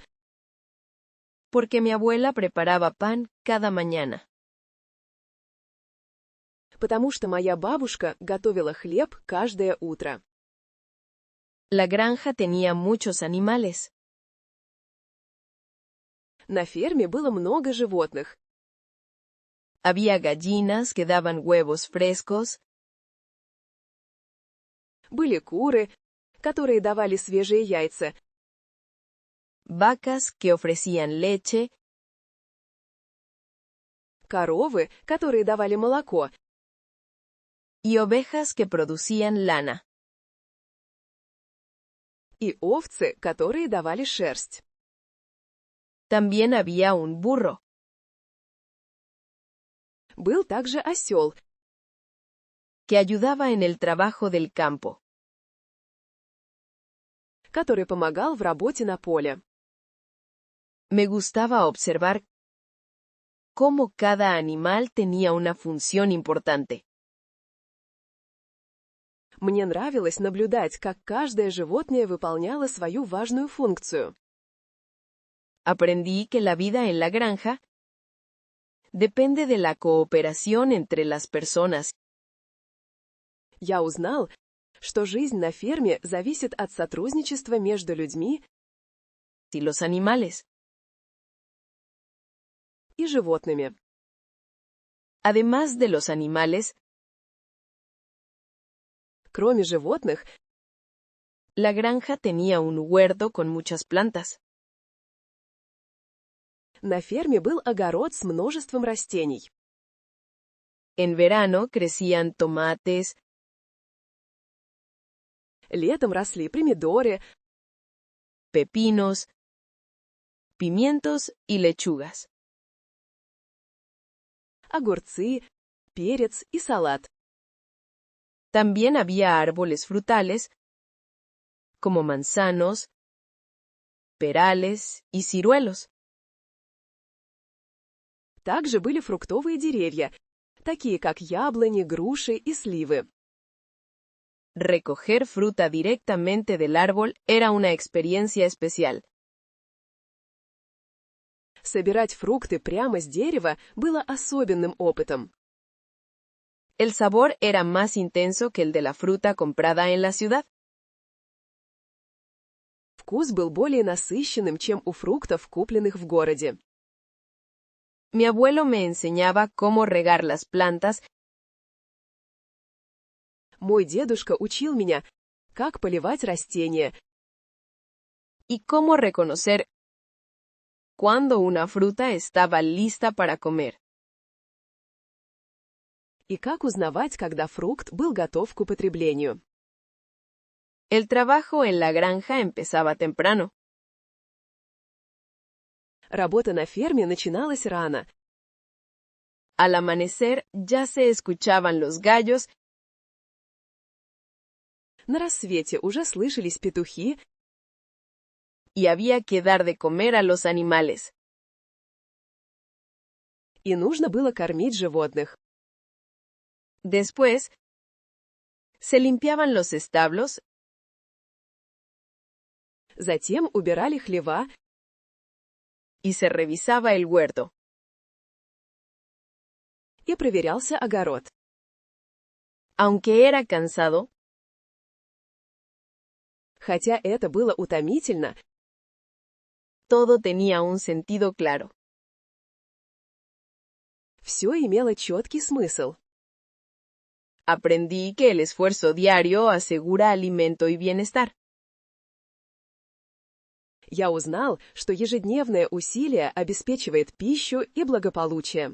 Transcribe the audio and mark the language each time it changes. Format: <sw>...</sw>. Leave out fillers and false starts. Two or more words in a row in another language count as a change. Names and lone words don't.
<es>Porque mi abuela preparaba pan cada mañana.</es> <ru>потому что моя бабушка готовила хлеб каждое утро.</ru> <es>La granja tenía muchos animales.</es> <ru>На ферме было много животных.</ru> <es>Había gallinas que daban huevos frescos,</es> <ru>Были куры, которые давали свежие яйца,</ru> <es>vacas que ofrecían leche,</es> <ru>коровы, которые давали молоко,</ru> <es>y ovejas que producían lana.</es> <ru>и овцы, которые давали шерсть.</ru> <es>También había un burro.</es> <ru>Был также осел,</ru> <es>Que ayudaba en el trabajo del campo.</es> <ru>который помогал в работе на поле.</ru> <es>Me gustaba observar cómo cada animal tenía una función importante.</es> <ru>Мне нравилось наблюдать, как каждое животное выполняло свою важную функцию.</ru> <es>Aprendí que la vida en la granja depende de la cooperación entre las personas.</es> <ru>Я узнал, что жизнь на ферме зависит от сотрудничества между людьми</ru> <es>Y los animales.</es> <ru>и животными.</ru> <es>Además de los animales,</es> <ru>Кроме животных,</ru> <es>la granja tenía un huerto con muchas plantas.</es> <ru>на ферме был огород с множеством растений.</ru> <es>En verano crecían tomates,</es> <ru>Летом росли помидоры,</ru> <es>pepinos, pimientos y lechugas.</es> <ru>огурцы, перец и салат.</ru> <es>También había árboles frutales, como manzanos, perales y ciruelos.</es> <ru>Также были фруктовые деревья, такие как яблони, груши и сливы.</ru> <es>Recoger fruta directamente del árbol era una experiencia especial.</es> <ru>Собирать фрукты прямо с дерева было особенным опытом.</ru> <es>El sabor era más intenso que el de la fruta comprada en la ciudad.</es> <ru>Вкус был более насыщенным, чем у фруктов, купленных в городе.</ru> <es>Mi abuelo me enseñaba cómo regar las plantas.</es> <ru>Мой дедушка учил меня, как поливать растения</ru> <es>Y cómo reconocer cuando una fruta estaba lista para comer.</es> <ru>и как узнавать, когда фрукт был готов к употреблению.</ru> <es>El trabajo en la granja empezaba temprano.</es> <ru>Работа на ферме начиналась рано.</ru> <es>Al amanecer ya se escuchaban los gallos.</es> <ru>На рассвете уже слышались петухи,</ru> <es>Y había que dar de comer a los animales.</es> <ru>и нужно было кормить животных.</ru> <es>Después, se limpiaban los establos.</es> <ru>Затем убирали хлева,</ru> <es>Y se revisaba el huerto.</es> <ru>и проверялся огород.</ru> <es>Aunque era cansado,</es> <ru>Хотя это было утомительно,</ru> <es>todo tenía un sentido claro.</es> <ru>все имело четкий смысл.</ru> <es>Aprendí que el esfuerzo diario asegura alimento y bienestar.</es> <ru>Я узнал, что ежедневное усилие обеспечивает пищу и благополучие.</ru>